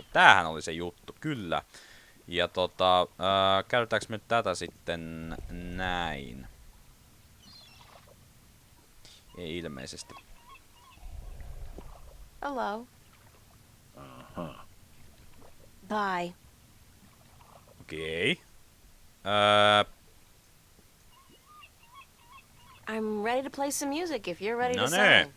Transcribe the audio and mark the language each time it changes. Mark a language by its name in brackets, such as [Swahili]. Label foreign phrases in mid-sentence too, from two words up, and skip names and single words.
[Finnish] Tämähän oli se juttu, kyllä. Ja käytetäänkö me nyt tätä sitten näin? Ei ilmeisesti. [English] Hello. Uh-huh. Bye. [Finnish] Okei. [English] I'm ready to play some music if you're ready No to ne. sing.